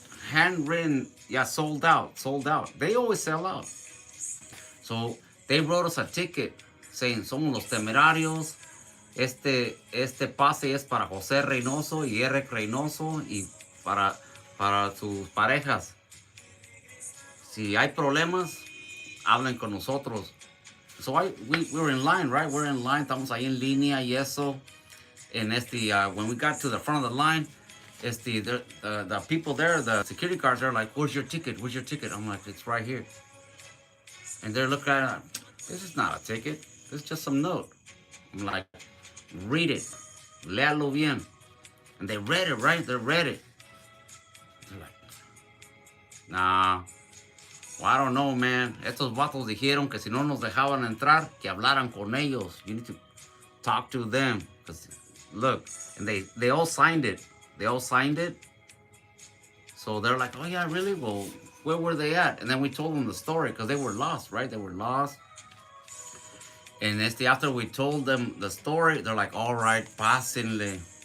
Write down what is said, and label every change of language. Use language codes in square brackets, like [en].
[en] handwritten, yeah, sold out, sold out. They always sell out. So they wrote us a ticket saying, [es] somos los temerarios. Este pase es para José Reynoso y Eric Reynoso y para sus parejas. Si hay problemas, hablen con nosotros. [en] So we're in line, right? We're in line, [es] estamos ahí en línea y eso. [en] And when we got to the front of the line, the people there, the security guards, they're like, "Where's your ticket? Where's your ticket?" I'm like, "It's right here." And they're looking at it, this is not a ticket. This is just some note. I'm like, read it. [es] Léalo bien. [en] And they read it, right? They read it. They're like, nah. Well, I don't know, man. [es] Estos vatos dijeron que si no nos dejaban entrar, que hablaran con ellos. [en] You need to talk to them. Because, look, and they all signed it. They all signed it. So they're like, oh, yeah, really? Well, where were they at? And then we told them the story because they were lost, right? They were lost. And after we told them the story, they're like, all right, [es] pásenle.